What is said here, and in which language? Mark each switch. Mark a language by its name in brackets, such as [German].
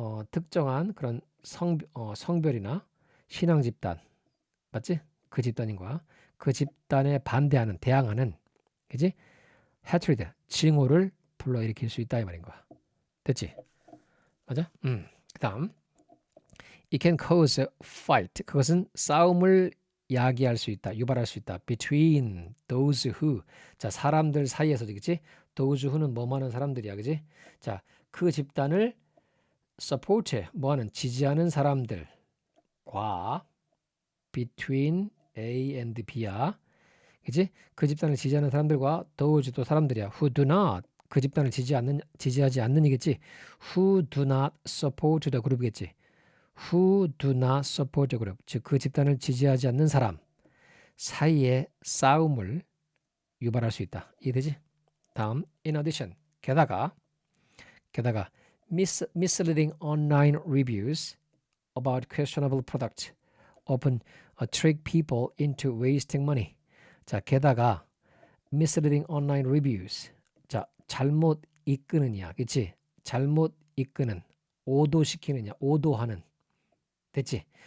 [Korean] 특정한 그런 성별이나 신앙 집단, 맞지? 그 집단인 거야. 그 집단에 반대하는, 대항하는, 그지? hatred, 증오를 불러일으킬 수 있다 이 말인 거야. 됐지? 맞아? 그다음, [English] it can cause a fight. [Korean] 그것은 싸움을 야기할 수 있다, 유발할 수 있다. [English] between those who. [Korean] 자, 사람들 사이에서, 그치? [English] those who [Korean] 는 뭐하는 사람들이야, 그치? 자, 그 집단을 support, 뭐하는, 지지하는 사람들과 [English] between A and B [Korean] 야. 그치? 그 집단을 지지하는 사람들과 those 또 사람들이야. [English] who do not. [Korean] 그 집단을 지지하지 않는이겠지. [English] who do not support the group이겠지. who do not support the group. [Korean] 즉, 그 집단을 지지하지 않는 사람 사이에 싸움을 유발할 수 있다. 이해되지? [English] 다음, in addition. [Korean] 게다가 [English] misleading online reviews about questionable products often trick people into wasting money. [Korean] 자, 게다가 [English] misleading online reviews. [Korean] 자, 잘못 이끄느냐, 그치? 잘못 이끄는, 오도시키느냐, 오도하는. 됐지?